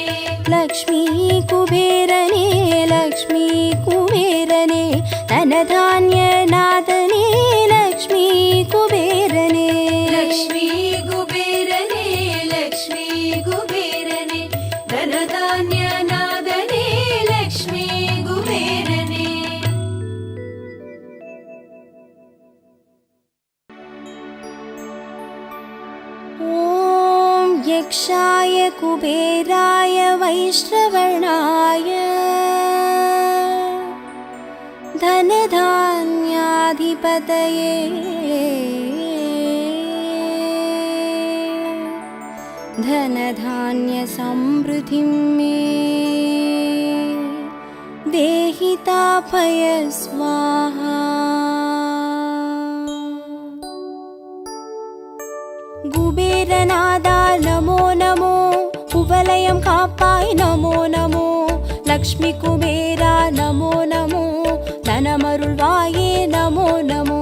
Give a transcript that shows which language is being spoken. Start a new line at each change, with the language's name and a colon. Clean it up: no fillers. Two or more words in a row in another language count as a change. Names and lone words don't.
Tamil: லக்ஷ்மி குபேரனே லக்ஷ்மி குபேரனே தனதான்ய நாதனே லக்ஷ்மி குபேரனே லக்ஷ்மி குபேரனே லக்ஷ்மி குபேரனே தனதான்ய நாதனே லக்ஷ்மி குபேரனே
Sanskrit: ॐ यक्षाय कुबेराय वैश्रवणाय धनधान्याधिपतये धनधान्यसमृद्धिं मे देहि तापय स्वाहा
Tamil: குபேரநாதா நமோ நமோ குவலயம் காப்பாய் நமோ நமோ லக்ஷ்மி குபேரா நமோ நமோ தனமருள்வாயே நமோ நமோ